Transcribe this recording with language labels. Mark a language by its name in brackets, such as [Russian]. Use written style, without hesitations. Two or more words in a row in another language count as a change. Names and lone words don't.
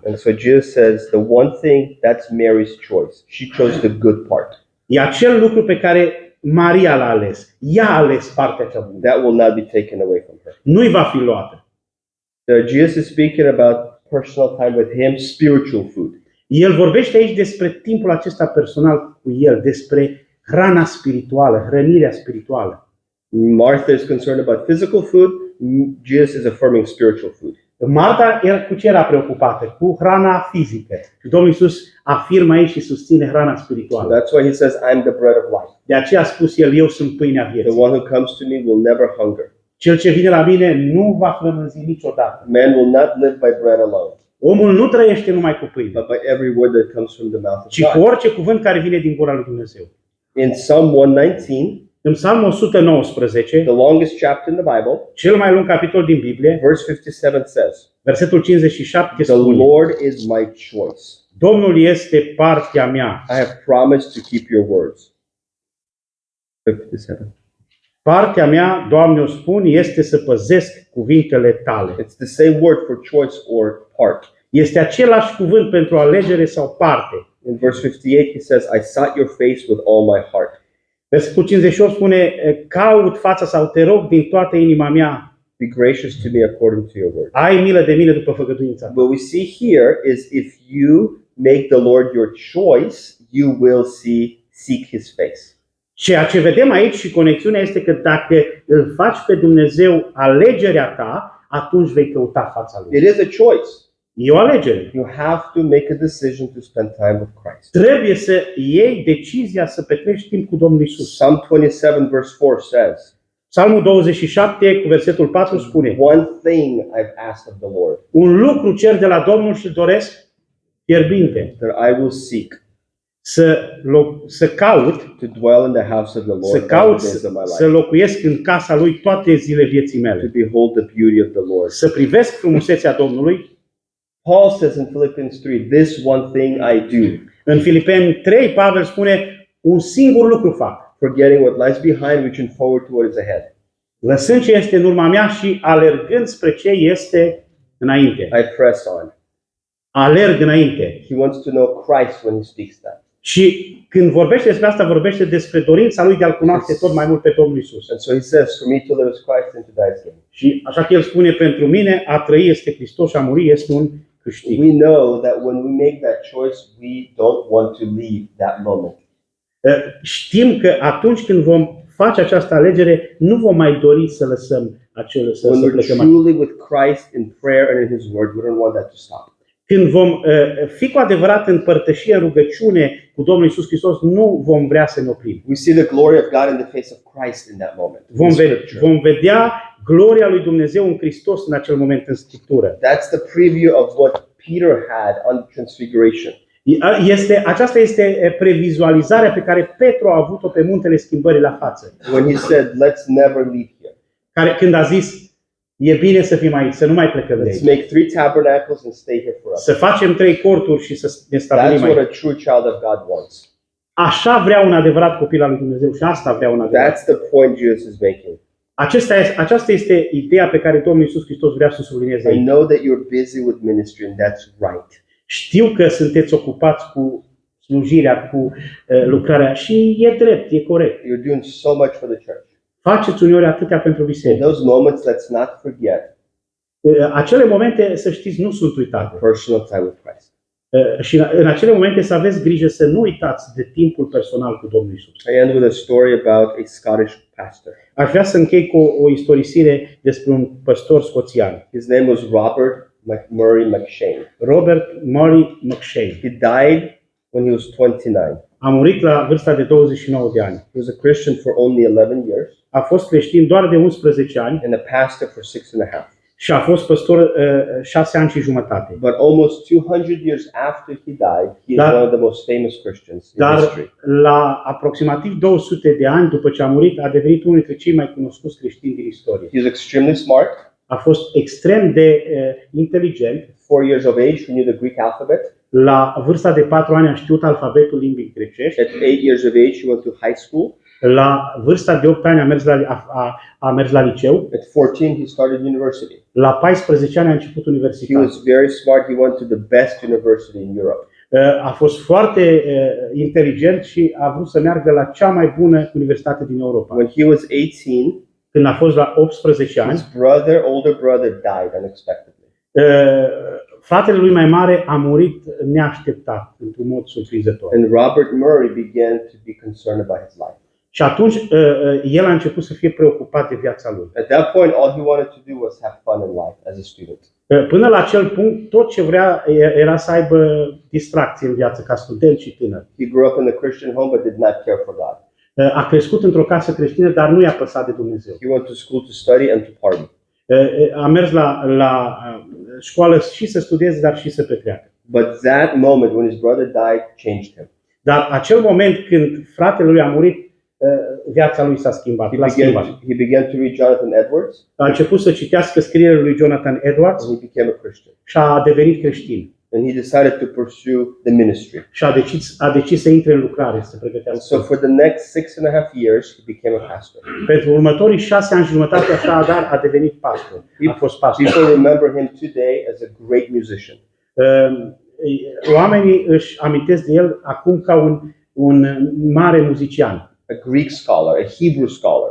[English] And so Jesus says, the one thing, that's Mary's choice. She chose the good part. [Romanian] E acel lucru pe care Maria l-a ales. Ea a ales partea cea bună. [English] That will not be taken away from her. [Romanian] Nu-i va fi luată. [English] Jesus is speaking about personal time with him, spiritual food. [Romanian] El vorbește aici despre timpul acesta personal cu el, despre hrana spirituală, hrănirea spirituală. [English] Martha is concerned about physical food. Jesus is affirming spiritual food. [Romanian] Marta cu ce era preocupată? Cu hrana fizică. Și Domnul Iisus afirmă aici și susține hrana [English] So [Romanian] spirituală. [English] that's why he says, I'm the bread of life. [Romanian] De aceea a spus el, eu sunt pâinea [English] The [Romanian] vieții. [English] one who comes to me will never hunger. [Romanian] Cel ce vine la mine nu va flămânzi niciodată. [English] Man will not live by bread alone, [Romanian] Omul nu trăiește numai cu pâine, [English] but by every word that comes from the mouth of [Romanian] ci cu [English] God. [Romanian] orice cuvânt care vine din gura lui Dumnezeu. [English] In Psalm 119, [Romanian] În Psalmul 119, [English] the longest chapter in the Bible, [Romanian] cel mai lung capitol din Biblie, [English] verse 57 says, [Romanian] versetul 57 [English] the [Romanian] spune: [English] Lord is my choice. [Romanian] Domnul este partea mea. [English] I have promised to keep your words. [Romanian] 57. Partea mea, Doamne, o spun, este să păzesc cuvintele tale. [English] It's the same word for choice or part. [Romanian] Este același cuvânt pentru alegere sau parte. [English] In verse 58, he says, I sought your face with all my heart. [Romanian] Versetul 58 spune, caut fața sau te rog din toată inima mea, [English] Be gracious to me according to your word. [Romanian] ai milă de mine după făgăduința ta. [English] What we see here is if you make the Lord your choice, you will seek his face. [Romanian] Ceea ce vedem aici și conexiunea este că dacă îl faci pe Dumnezeu alegerea ta, atunci vei căuta fața Lui. [English] It is a choice. [Romanian] E o alegere. [English] You have to make a decision to spend time with Christ. [Romanian] Trebuie să iei decizia să petreci timp cu Domnul Isus. [English] Psalm 27 verse 4 says, [Romanian] Psalmul 27 cu versetul 4 spune: [English] One thing I've asked of the Lord, [Romanian] un lucru cer de la Domnul și doresc fierbinte, [English] that I will seek [Romanian] să caut, [English] to dwell in the house of the [Romanian] să [English] Lord all [Romanian] caut [English] the days of my [Romanian] să [English] life, [Romanian] locuiesc în casa lui toate zile vieții [English] to [Romanian] mele, [English] behold the beauty of the Lord. [Romanian] să privesc frumusețea Domnului. [English] Paul says in Philippians 3, this one thing I do, [Romanian] În Filipeni 3, Pavel spune: un singur lucru fac, [English] forgetting what lies behind, reaching forward to what is ahead. [Romanian] lăsând ce este în urma mea și alergând spre ce este înainte. [English] I press on. [Romanian] Alerg înainte. [English] He wants to know Christ when he speaks that. [Romanian] Și când vorbește despre asta, vorbește despre dorința lui de a-L cunoaște tot mai mult pe Domnul Isus. [English] And so he says, for me to live is Christ and to die is gain. [Romanian] Și așa că el spune: pentru mine a trăi este Hristos și a muri este un câștig. [English] We know that when we make that choice, we don't want to leave that moment. [Romanian] Știm că atunci când vom face această alegere, nu vom mai dori să lăsăm să [English] When we're [Romanian] plecăm. [English] truly with Christ in prayer and in his word, we don't want that to stop. [Romanian] Când vom fi cu adevărat în părtășie, în rugăciune cu Domnul Isus Hristos, nu vom vrea să ne oprim. [English] We see the glory of God in the face of Christ in that moment. in Scripture. [Romanian] Vom vedea gloria lui Dumnezeu în Hristos în acel moment în Scriptură. [English] That's the preview of what Peter had on Transfiguration. [Romanian] Aceasta este previzualizarea pe care Petru a avut-o pe muntele Schimbării la față. [English] When he said, let's never leave here. [Romanian] Când a zis: e bine să fim aici, să nu mai plecăm de [English] Let's [Romanian] aici. [English] make 3 tabernacles and stay here forever. [Romanian] Să facem 3 corturi și să ne [English] That's [Romanian] stabilim [English] what a [Romanian] aici. [English] true child of God wants. [Romanian] Așa vrea un adevărat copil al lui Dumnezeu și asta vrea un adevărat. [English] That's the point Jesus is making. [Romanian] Aceasta este ideea pe care Domnul Iisus Hristos vrea să sublinieze [English] I [Romanian] aici. [English] know that you're busy with ministry and that's right. [Romanian] Știu că sunteți ocupați cu slujirea, cu lucrarea și e drept, e corect. [English] You're doing so much for the church. [Romanian] Faceți uneori atâtea pentru [English] In [Romanian] biserică. [English] those moments, let's not forget [Romanian] Acele momente, să știți, nu sunt uitate. [English] personal time with Christ. [Romanian] Și în acele momente să aveți grijă să nu uitați de timpul personal cu Domnul Iisus. [English] I end with a story about a Scottish pastor. [Romanian] Aș vrea să închei cu o istorisire despre un păstor scoțian, [English] His name was Robert Murray McShane. [Romanian] Robert Murray McShane. [English] He died when he was 29. [Romanian] A murit la vârsta de 29 de ani. [English] He was a Christian for only 11 years [Romanian] A fost creștin doar de 11 ani [English] and a pastor for 6 and a half. [Romanian] și a fost păstor 6 ani și jumătate. [English] But almost 200 years after he died, he is [Romanian] Dar- [English] one of the most famous Christians in [Romanian] Dar [English] history. [Romanian] la aproximativ 200 de ani după ce a murit, a devenit unul dintre cei mai cunoscuți creștini din istorie. [English] He was extremely smart. [Romanian] A fost extrem de inteligent. [English] 4 years of age, he knew the Greek alphabet. [Romanian] La vârsta de 4 ani a știut alfabetul limbii grecești. [English] At 8 years of age, he went to high school. [Romanian] La vârsta de 8 ani a mers la liceu. [English] At 14, he started university. [Romanian] La 14 ani a început [English] He [Romanian] universitatea. [English] was very smart. He went to the best university in Europe. [Romanian] A fost foarte inteligent și a vrut să meargă la cea mai bună universitate din Europa. [English] When he was 18, [Romanian] Când a fost la 18 ani, [English] his older brother, died unexpectedly. [Romanian] fratele lui mai mare a murit neașteptat, într-un mod surprinzător. [English] And Robert Murray began to be concerned about his life. [Romanian] Și atunci el a început să fie preocupat de viața lui. [English] At that point, all he wanted to do was have fun in life as a student. [Romanian] Până la acel punct, tot ce vrea era să aibă distracție în viață ca student și tânăr. [English] He grew up in a Christian home but did not care for God. [Romanian] A crescut într-o casă creștină, dar nu i-a păsat de Dumnezeu. [English] He went to school to study and to party. [Romanian] A mers la școală și să studieze, dar și să petreacă. [English] But that moment when his brother died changed him. [Romanian] Dar acel moment când fratele lui a murit, viața lui s-a schimbat. L-a schimbat. [English] He began to read Jonathan Edwards [Romanian] A început să citească scrierile lui Jonathan Edwards [English] and he became a Christian. [Romanian] și a devenit creștin. [English] And he decided to pursue the ministry. [Romanian] Și a decis să intre în lucrare, să [English] And [Romanian] pregătească. [English] so for the next 6.5 years, he became a pastor. [Romanian] Pentru următorii 6 ani și jumătate, așadar, a devenit pastor. A fost pastor. [English] People remember him today as a great musician. [Romanian] Oamenii își amintesc de el acum ca un mare muzician, [English] A Greek scholar, a Hebrew scholar.